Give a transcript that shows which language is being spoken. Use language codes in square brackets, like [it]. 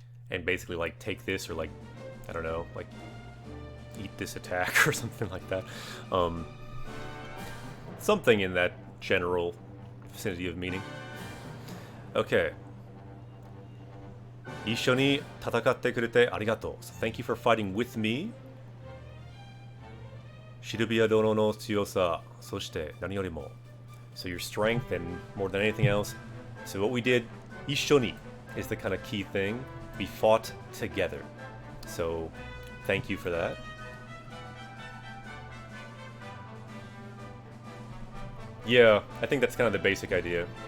[en] And basically like take this or like, I don't know, like eat this attack or something like that. Something in that general vicinity of meaning. Okay. [ja] 一緒に戦ってくれてありがとう. [en] So thank you for fighting with me. [ja] シルビア殿の強さ、そして何よりも. [en] So your strength and more than anything else. So what we did, 一緒に is the kind of key thing. We fought together. So thank you for that. Yeah, I think that's kind of the basic idea.